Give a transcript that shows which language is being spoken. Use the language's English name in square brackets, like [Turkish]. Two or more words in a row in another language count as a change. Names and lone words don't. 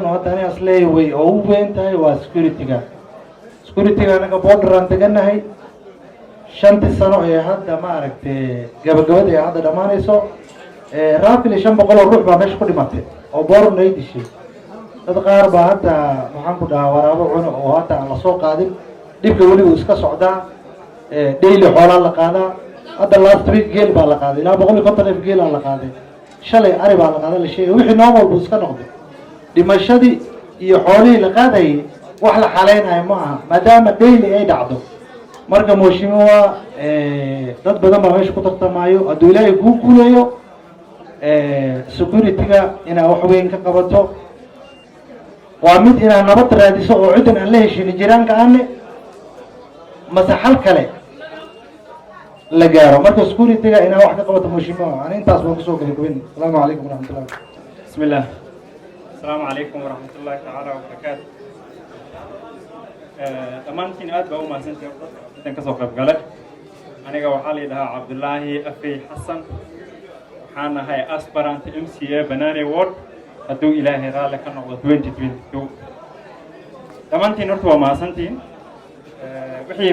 [Somali] oo hadda aniga isleeyahay oo ugu weyn tahay waa [English] security-ga anaga border [Somali] aan deganahay 5 sano ee hadda ma aragtay gabagabada ee hadda dhamaanayso raafil 500 ruux baa meesha ku dhimatay oo boorna ay dishay dad qaar baa hadda waxaan ku dhahaa waraabo cuno oo hadda aan la soo qaadin dhibka wali uu iska socdaa daily xoolaa la qaadaa hadda last week geel baa la qaaday ilaa 150 geel la qaaday shalay ari baa la qaaday la sheegay wixii normal buu iska noqday dhimashadii iyo xoolihii la qaadayay wax la xaleynayo ma aha maadaama daily ay dhacdo marka mooshimuwa dad badan baa meesha ku tartamaayo hadduu ilaahay kuu guuleeyo security-ga inaa wax weyn ka qabato waa mid inaa nabad raadiso oo ciddan aan la heshin jiraanka aane mase xal kale la gaaro marka security-ga inaa wax ka qabato mooshimuwa ani intaas baan kusoo gabagabin asalaamu calaykum waraxmatullah [Arabic] بسم الله السلام عليكم ورحمة الله تعالى وبركاته [Somali] dhammaantiin aad baa u mahadsantihiin intaan kasoo qayb galay aniga waxaa la yidhahaa cabdullaahi afey xasan waxaan ahay aspirant MCA Banane Ward hadduu ilaahay raalli ka noqdo 2022 dhammaantiin horta waa mahadsantihiin wixii